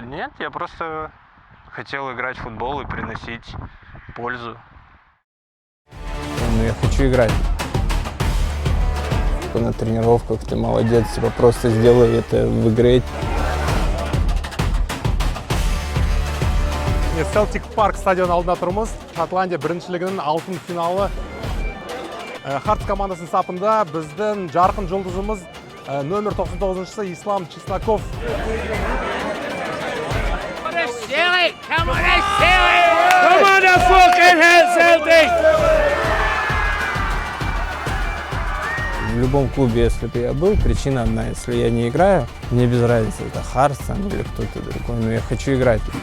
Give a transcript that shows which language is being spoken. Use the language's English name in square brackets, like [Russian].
[Russian] Нет, я просто хотел играть в футбол и приносить пользу. Я хочу играть. На тренировках ты молодец, просто сделай это в игре. [Kazakh] Celtic Park стадион алдында тұрмыз. Шотландия біріншілігінің алтын финалы. Харц командасының сапында біздің жарқын жұлдызымыз номер 99-шы Ислам Чесноков. [Russian] В любом клубе, если бы я был, причина одна. Если я не играю, мне без разницы, это Харц или кто-то другой, но я хочу играть.